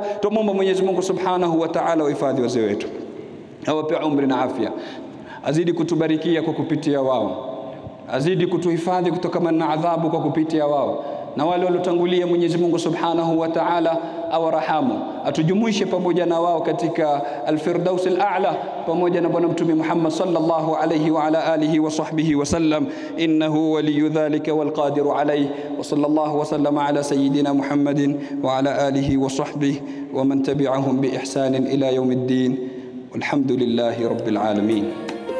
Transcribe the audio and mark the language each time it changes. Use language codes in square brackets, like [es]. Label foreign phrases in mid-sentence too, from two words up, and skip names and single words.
[sw] Tumuombe Mwenyezi Mungu [ar] سبحانه وتعالى [sw] wahifadhi wazee wetu, awape umri na afya, azidi kutubarikia kwa kupitia wao, azidi kutuhifadhi kutokana na adhabu kwa kupitia wao, na wale waliotangulia Mwenyezi Mungu [ar] سبحانه وتعالى [sw] awarahamu, atujumuishe pamoja na wao katika [ar] الفردوس الأعلى [sw] pamoja na bwana mtume Muhammad [ar] صلى الله عليه وعلى آله وصحبه وسلم. إنه ولي ذلك والقادر عليه وصلى الله وسلم على سيدنا محمد وعلى آله وصحبه ومن تبعهم بإحسان إلى يوم الدين. والحمد لله رب العالمين.